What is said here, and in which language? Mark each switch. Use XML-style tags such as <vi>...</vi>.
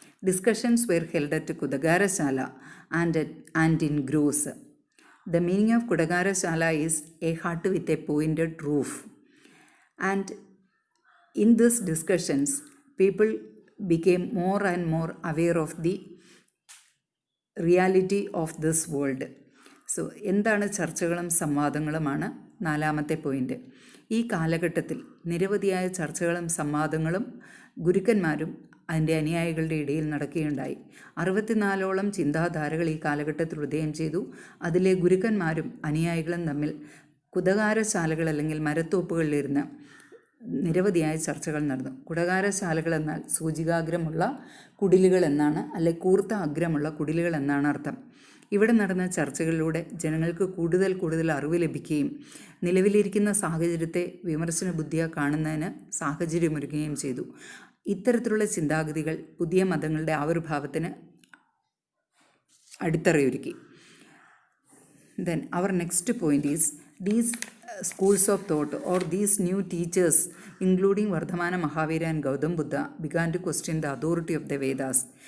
<en>Discussions were held at Kudagarashala and in groves. The meaning of Kudagarashala is a hut with a pointed roof. And in these discussions, people became more and more aware of the reality of this world.</en> <ml>So എന്താണ് ചർച്ചകളും സംവാദങ്ങളുമാണ് നാലാമത്തെ point. ഈ കാലഘട്ടത്തിൽ നിരവധിയായ ചർച്ചകളും സംവാദങ്ങളും ഗുരുക്കന്മാരും അതിൻ്റെ അനുയായികളുടെ ഇടയിൽ നടക്കുകയുണ്ടായി. 64ഓളം ചിന്താധാരകൾ ഈ കാലഘട്ടത്തിൽ ഉദയം ചെയ്തു. അതിലെ ഗുരുക്കന്മാരും അനുയായികളും തമ്മിൽ കുദകാരശാലകൾ അല്ലെങ്കിൽ മരത്തോപ്പുകളിലിരുന്ന് നിരവധിയായ ചർച്ചകൾ നടന്നു. കുടകാരശാലകൾ എന്നാൽ സൂചികാഗ്രമുള്ള കുടിലുകൾ എന്നാണ്, അല്ലെ കൂർത്ത അഗ്രമുള്ള കുടിലുകൾ എന്നാണ് അർത്ഥം. ഇവിടെ നടന്ന ചർച്ചകളിലൂടെ ജനങ്ങൾക്ക് കൂടുതൽ അറിവ് ലഭിക്കുകയും നിലവിലിരിക്കുന്ന സാഹചര്യത്തെ വിമർശന ബുദ്ധിയാ കാണുന്നതിന് സാഹചര്യമൊരുക്കുകയും ചെയ്തു. ഇത്തരത്തിലുള്ള ചിന്താഗതികൾ പുതിയ മതങ്ങളുടെ ആവിർഭാവത്തിന് അടിത്തറയൊരുക്കി.</ml> <en>Then our next point is these schools of thought or these new teachers including Vardhamana Mahavira and Gautam Buddha began to question the authority of the Vedas.</en>